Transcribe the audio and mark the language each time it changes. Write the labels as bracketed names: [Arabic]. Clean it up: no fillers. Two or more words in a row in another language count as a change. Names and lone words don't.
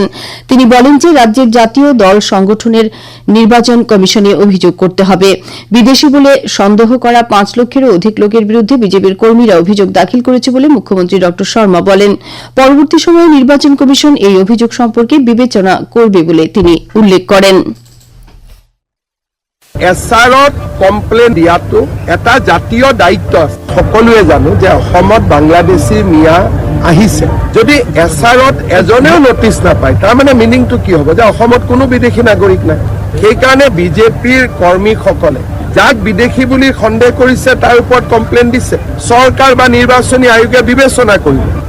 [Bangla] তিনি বলেন যে রাজ্যের জাতীয় দল সংগঠনের নির্বাচন কমিশনে অভিযোগ করতে হবে। বিদেশী বলে সন্দেহ করা ৫ লক্ষেরও অধিক লোকের বিরুদ্ধে বিজেপির কর্মীরা অভিযোগ দাখিল করেছে বলে মুখ্যমন্ত্রী ড শর্মা বলেন। পরবর্তী সময়ে নির্বাচন কমিশন এই অভিযোগ সম্পর্কে বিবেচনা করবে বলে তিনি উল্লেখ করেন। [Assamese] এছাৰত কমপ্লেইন দিয়াটো এটা জাতীয় দায়িত্ব। সকলোৱে জানো যে অসমত বাংলাদেশী মিয়া আহিছে, যদি এছাৰত এজনেও নটিচ নাপায় তাৰমানে মিনিংটো কি হ'ব যে অসমত কোনো বিদেশী নাগৰিক নাই। সেইকাৰণে বিজেপিৰ কৰ্মীসকলে যাক বিদেশী বুলি সন্দেহ কৰিছে তাৰ ওপৰত কমপ্লেইন দিছে, চৰকাৰ বা নিৰ্বাচনী আয়োগে বিবেচনা কৰিব।